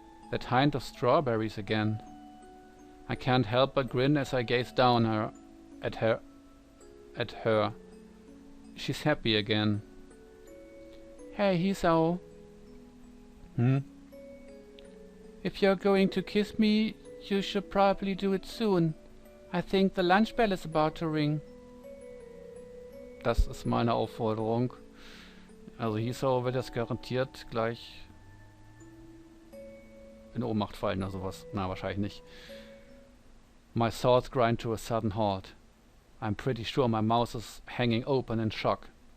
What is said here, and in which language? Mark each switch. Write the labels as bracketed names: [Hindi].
[English] That hint of strawberries again. I can't help but grin as I gaze down at her. She's happy again. Hey, Hiso. If you're going to kiss me, you should probably do it soon. I think the lunch bell is about to ring. [German] Das ist meine Aufforderung. Also Hiso wird jetzt garantiert gleich in Ohnmacht fallen oder sowas. Na, wahrscheinlich nicht. [English] My thoughts grind to a sudden halt. I'm pretty sure my mouth is hanging open in shock.